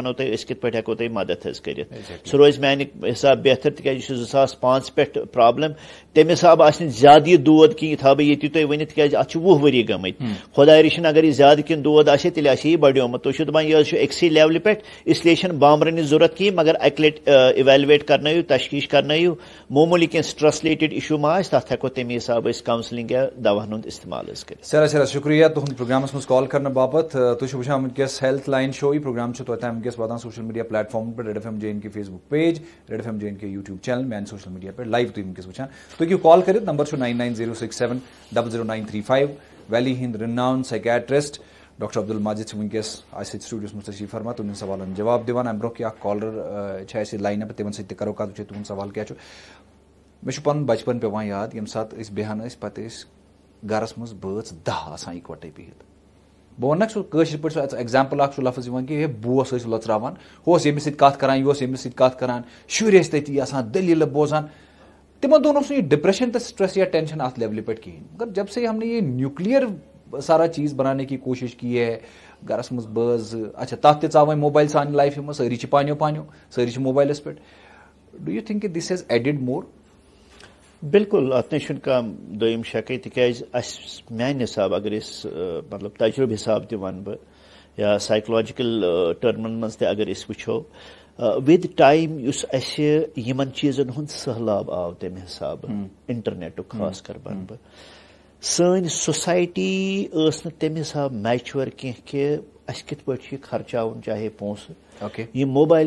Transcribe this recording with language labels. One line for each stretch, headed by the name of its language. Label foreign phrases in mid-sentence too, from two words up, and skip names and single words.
Kashmiri: ونو تۄہہِ أسۍ کِتھ پٲٹھۍ ہٮ۪کو تۄہہِ مدد حظ کٔرِتھ سُہ روزِ میانہِ حساب بہتر تِکیٛازِ یہِ چھُ 2005 پٮ۪ٹھ پرابلم تمہِ حساب آسہِ نہٕ زیادٕ یہِ دود کینٛہہ یہِ تھاو بہٕ ییٚتی تۄہہِ ؤنِتھ تِکیٛازِ اتھ چھِ 20 ؤری گٔمٕتۍ خۄداے رٔچھِنۍ اگر یہِ زیادٕ کینٛہہ دود آسہِ تیٚلہِ آسہِ یہِ بڑیومُت تُہۍ چھِو دپان یہِ حظ چھُ أکسٕے لیولہِ پٮ۪ٹھ اسلیے چھنہٕ بامبرنٕچ ضروٗرت کِہینۍ مگر اکہِ لٹہِ اِویلویٹ کرنٲیِو تشخیٖص کرنٲیِو معموٗلی کینٛہہ
English: stress related issue
Kashmiri: ما آسہِ تتھ ہٮ۪کو تمہِ حساب أسۍ کاونسلنگ یا دواہن ہُنٛد استعمال حظ کٔرِتھ سٮ۪ٹھاہ شُکریہ تُہُنٛد پروگرامس منٛز کال کرنہٕ باپتھ تُہۍ چھِو وٕچھان وٕنکیٚس
English: health line show
Kashmiri: یہِ پروگرام چھُ توتہِ وٕنکیٚس واتان
English: social media platforms
Kashmiri: پٮ۪ٹھ ریڈ FM JNK فیس بُک پیج ریڈ FM JNK یوٗٹیوٗب چینل میانہِ
English: social media
Kashmiri: پٮ۪ٹھ لایِو تُہۍ وٕنکیٚس وٕچھان تُہۍ ہیٚکِو کال کٔرِتھ نمبر چھُ 9906700935 ویلی ہِنٛدۍ رِناوُن سایکیٹرسٹ ڈاکٹر عبدل ماجد چھِ وٕنکیٚس اَسہِ سۭتۍ سٹوڈیوس منٛز تشریٖف فرما تُہنٛدٮ۪ن سوالن جواب دِوان اَمہِ برونٛہہ کہِ اکھ کالر چھِ اَسہِ لاینہِ پٮ۪ٹھ تِمن سۭتۍ تہِ کرو کتھ وٕچھو تُہُنٛد سوال کیٛاہ چھُ مےٚ چھُ پنُن بچپن پیٚوان یاد ییٚمہِ ساتہٕ أسۍ بیٚہوان ٲسۍ پتہٕ ٲسۍ گرس منٛز بٲژ 10 آسان اِکوٹے بِہِتھ بہٕ ونکھ سُہ کٲشِر پٲٹھۍ سُہ ایگزامپل اکھ چھُ لفظ یِوان کہِ ہے بوس ٲسۍ لۄژراوان ہُہ اوس ییٚمِس سۭتۍ کتھ کران یہِ اوس ییٚمِس سۭتۍ کتھ کران شُرۍ ٲسۍ تٔتی آسان دٔلیٖلہٕ بوزان تِمن دۄہن اوس نہٕ یہِ ڈپریشن تہٕ سٹریس یا ٹینشن اتھ لیولہِ پٮ۪ٹھ کِہینۍ مگر
Urdu: جب سے ہم نے یہ نیوکلیر سارا چیز بنانے کی کوشش کی ہے
Kashmiri: گرس منٛز بٲژ اچھا تتھ تہِ ژاو وۄنۍ موبایل سانہِ لایفہِ منٛز سٲری چھِ پانیو پانیو سٲری چھِ موبایلس پٮ۪ٹھ
English: do you think this has added more
Kashmiri: بالکل اتھ نَے چھُنہٕ کانٛہہ دوٚیِم شکٕے تِکیٛازِ اَسہِ میانہِ حساب اگر أسۍ مطلب تجرُبہٕ حساب تہِ وَنہٕ بہٕ یا سایکولجِکل ٹٔرمن منٛز تہِ اگر أسۍ وٕچھو
English: with time
Kashmiri: یُس اَسہِ یِمن چیٖزن ہُنٛد سہلاب آو تمہِ حسابہٕ انٹرنیٹُک خاص کر وَنہٕ بہٕ سٲنۍ سوسایٹی ٲس نہٕ تمہِ حساب میچور کینٛہہ کہِ اَسہِ کِتھ پٲٹھۍ چھُ یہِ خرچاوُن چاہے پونٛسہٕ یہِ موبایل